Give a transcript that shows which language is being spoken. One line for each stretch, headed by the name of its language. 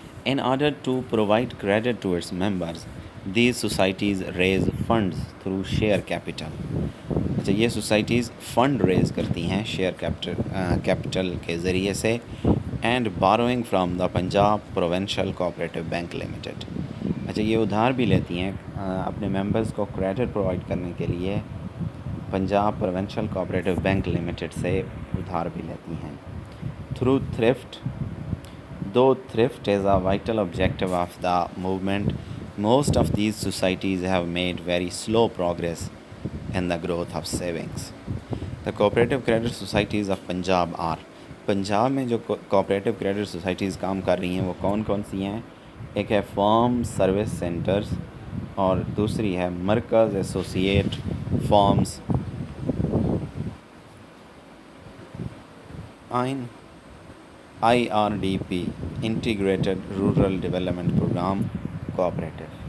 English: In order to provide credit to its members, these societies raise funds through share capital.
Urdu: اچھا, یہ societies fund raise کرتی ہیں share capital کے ذریعے سے,
English: And borrowing from the Punjab provincial cooperative bank limited.
Urdu: اچھا, یہ ادھار بھی لیتی ہیں اپنے ممبرز کو کریڈٹ پرووائڈ کرنے کے لیے Punjab provincial cooperative bank limited سے ادھار بھی لیتی ہیں.
English: Through thrift. Though thrift is a vital objective of the movement, most of these societies have made very slow progress in the growth of savings. The cooperative credit societies of Punjab are.
Urdu: Punjab میں جو cooperative credit societies کام کر رہی ہیں وہ کون کون سی ہیں؟ ایک ہے فارم سروس سینٹرز, اور دوسری ہے مرکز associate forms, IRDP integrated rural development programme cooperative.